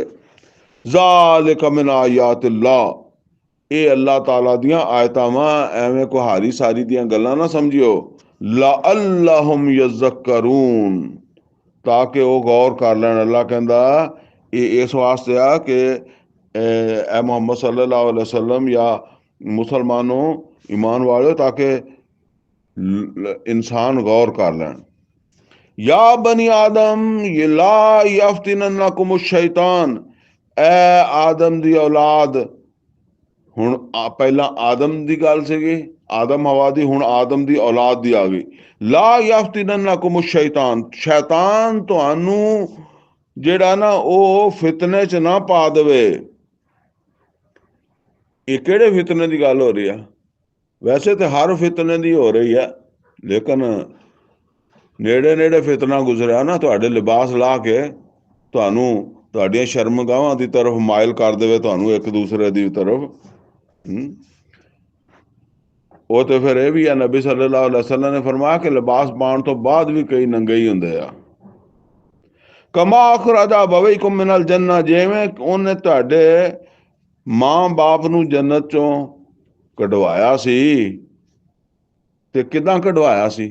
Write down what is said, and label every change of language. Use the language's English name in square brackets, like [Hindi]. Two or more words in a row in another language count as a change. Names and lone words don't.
[Arabic] ذلك من آيات الله, [Punjabi] ਇਹ ਅੱਲਾਹ ਤਾਲਾ ਦੀਆਂ ਆਇਤਾਂ ਵਾਂ, ਐਵੇਂ ਕੁਹਾਰੀ ਸਾਰੀ ਦੀਆਂ ਗੱਲਾਂ ਨਾ ਸਮਝਿਓ। [Arabic] لعلهم يذكرون, [Punjabi] ਤਾਂ ਕਿ ਉਹ ਗੌਰ ਕਰ ਲੈਣ। ਅੱਲਾ ਕਹਿੰਦਾ ਇਹ ਇਸ ਵਾਸਤੇ ਆ ਕਿ ਐ ਮੁਹੰਮਦ [Arabic] صلى الله عليه وسلم [Punjabi] ਯਾ ਮੁਸਲਮਾਨੋਂ ਈਮਾਨ ਵਾਲੇ, ਤਾਕਿ ਇਨਸਾਨ ਗੌਰ ਕਰ ਲੈਣ। [Arabic] يا بني آدم لا يفتننكم الشيطان, [Punjabi] ਐ ਆਦਮ ਦੀ ਔਲਾਦ, ਹੁਣ ਪਹਿਲਾਂ ਆਦਮ ਦੀ ਗੱਲ ਸੀਗੀ, ਆਦਮ ਹਵਾ ਦੀ, ਹੁਣ ਆਦਮ ਦੀ ਔਲਾਦ ਦੀ ਆ ਗਈ। [Arabic] لا يفتننكم الشيطان, [Punjabi] ਸ਼ੈਤਾਨ ਤੁਹਾਨੂੰ ਜਿਹੜਾ ਨਾ ਉਹ ਫਿਤਨੇ 'ਚ ਨਾ ਪਾ ਦੇਵੇ। ਇਹ ਕਿਹੜੇ ਫਿਤਨੇ ਦੀ ਗੱਲ ਹੋ ਰਹੀ ਆ? ਵੈਸੇ ਤਾਂ ਹਰ ਫਿਤਨੇ ਦੀ ਹੋ ਰਹੀ ਹੈ, ਲੇਕਿਨ ਨੇੜੇ ਫਿਤਨਾ ਗੁਜ਼ਰਿਆ ਨਾ, ਤੁਹਾਡੇ ਲਿਬਾਸ ਲਾ ਕੇ ਤੁਹਾਨੂੰ ਤੁਹਾਡੀਆਂ ਸ਼ਰਮਗਾਹਾਂ ਦੀ ਤਰਫ ਮਾਇਲ ਕਰ ਦੇਵੇ, ਤੁਹਾਨੂੰ ਇੱਕ ਦੂਸਰੇ ਦੀ ਤਰਫ। ਉਹ ਤੇ ਫਿਰ ਇਹ ਵੀ ਆ, ਨਬੀ [Arabic] صلى الله عليه وسلم [Punjabi] ਨੇ ਫਰਮਾਇਆ ਕਿ ਲਿਬਾਸ ਪਾਉਣ ਤੋਂ ਬਾਅਦ ਵੀ ਕਈ ਨੰਗੇ ਹੀ ਹੁੰਦੇ ਆ। [Arabic] كما أخرج أبويكم من الجنة, [Punjabi] ਜਿਵੇਂ ਉਹਨੇ ਤੁਹਾਡੇ ਮਾਂ ਬਾਪ ਨੂੰ ਜੰਨਤ ਚੋਂ ਕਢਵਾਇਆ ਸੀ। ਤੇ ਕਿੱਦਾਂ ਕਢਵਾਇਆ ਸੀ?